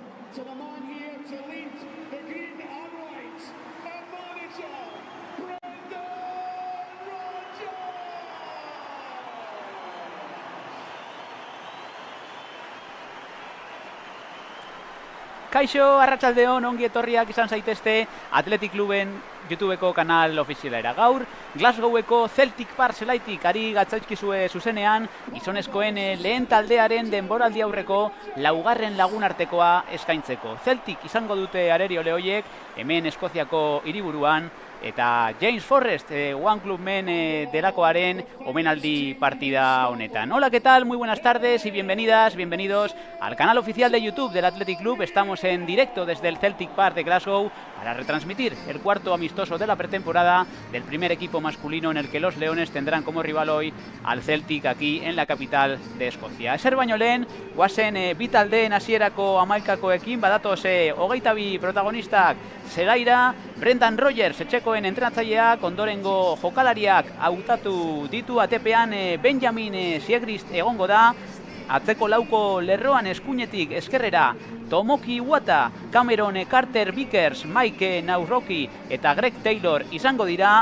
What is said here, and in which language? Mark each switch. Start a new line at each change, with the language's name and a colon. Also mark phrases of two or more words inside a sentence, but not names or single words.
English: to the man here to lead the green and white, and manager Brendan Rodgers!
Basque: Kaixo, arratsaldeon, ongi etorriak izan zaitezte Athletic Cluben YouTubeko kanal ofizialera. Gaur, Glasgoweko Celtic Park zelaitik ari gatzaizkizue zuzenean, gizonezkoen lehen taldearen denboraldi aurreko laugarren lagunartekoa eskaintzeko. Celtic izango dute arerio lehoiek, hemen Eskoziako hiriburuan, eta James Forrest, One Club Men delakoaren omenaldi partida honetan. Hola,
Spanish: ¿qué tal? Muy buenas tardes y bienvenidas, bienvenidos al canal oficial de YouTube del Athletic Club. Estamos en directo desde el Celtic Park de Glasgow para retransmitir el cuarto amistoso de la pretemporada del primer equipo masculino en el que los Leones tendrán como rival hoy al Celtic aquí en la capital de Escocia.
Basque: Ezer baino lehen, guazen bi taldeen hasierako hamaikakoekin badatoz 22 protagonistak zelaira. Brendan Rodgers, etxekoen entrenatzaileak, ondorengo jokalariak hautatu ditu. ATPan Benjamin Siegrist egongo da, atzeko lauko lerroan eskuinetik eskerrera Tomoki Iwata, Cameron Carter Vickers, Mike Nauroki eta Greg Taylor izango dira.